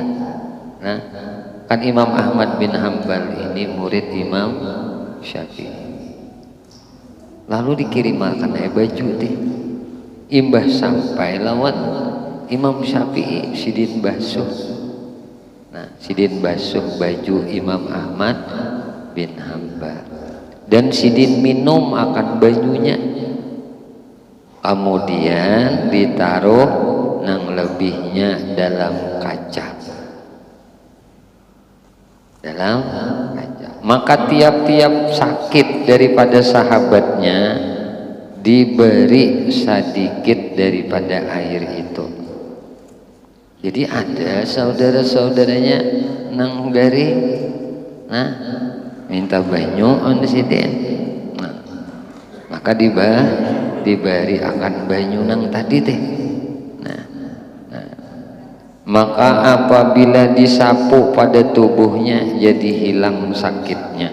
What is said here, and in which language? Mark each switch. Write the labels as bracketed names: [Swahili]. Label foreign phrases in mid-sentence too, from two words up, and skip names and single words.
[Indonesian] Nah, kan Imam Ahmad bin Hanbal ini murid Imam Syafi'i. Lalu dikirimkan baju teh. [Banjar] Imbah sampai lawan Imam Syafi'i sidin basuh. Nah, sidin basuh baju Imam Ahmad bin Hanbal dan sidin minum akan bajunya. [Indonesian] Kemudian ditaruh nang lebihnya dalam kaca. Dalam kaca. Maka tiap-tiap sakit daripada sahabatnya diberi sedikit daripada air itu. [Banjar] Jadi ada saudara-saudaranya nang dari nah minta banyu on disiden. Nah, maka dibari akan banyu nang tadi teh. [Indonesian] Nah, maka apabila disapu pada tubuhnya jadi hilang sakitnya.